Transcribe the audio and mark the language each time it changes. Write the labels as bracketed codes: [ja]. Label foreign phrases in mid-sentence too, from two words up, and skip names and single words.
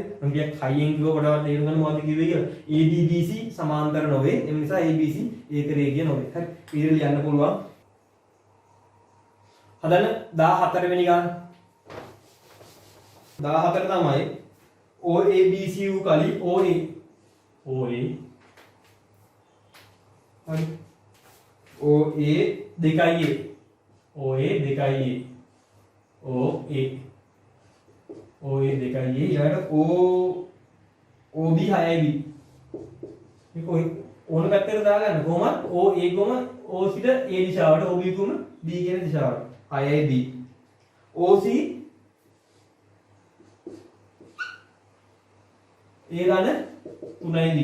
[si] මම කියක් හයියෙන් කිව්ව කොටවත් තේරුම් ගන්න මොකක්ද කිව්වේ කියලා. ABBC සමාන්තර නොවේ. ඒ නිසා ABC ඒක රේඛීය නොවේ. හරි? ඊට ලියන්න පුළුවන්. හදන්න 14 වෙනි ගාන. 14 තමයි OABC වූ කලි OA. OA. හරි. OA 2A. OA 2A. OA. OA 2A. ඊළඟට OB 6B. මේක ඕන පැත්තකට දාගන්න. කොහොමද? OA කොම O සිට A දිශාවට OB කොම B කියන දිශාවට. 6B. OC A ධන 3B.